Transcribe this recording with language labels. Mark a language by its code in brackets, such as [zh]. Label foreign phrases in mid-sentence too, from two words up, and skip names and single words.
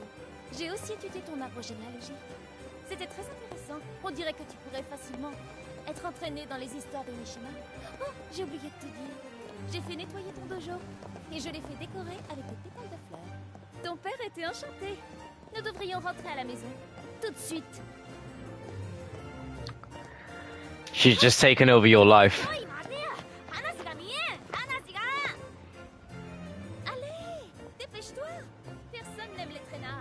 [fr] J'ai aussi étudié ton arbre généalogique. C'était très intéressant. On dirait que tu pourrais facilement être entraîné dans les histoires de Mishima. Oh, j'ai oublié de te dire. J'ai fait nettoyer ton dojo, et je l'ai fait décorer avec des pétales de fleurs. Ton père était enchanté. Nous devrions rentrer à la maison. Tout de suite. [en] She's just taken over your life. [ja] おい待てや。話が見えん。話が。 [fr] Allez, dépêche-toi. Personne n'aime les traînards.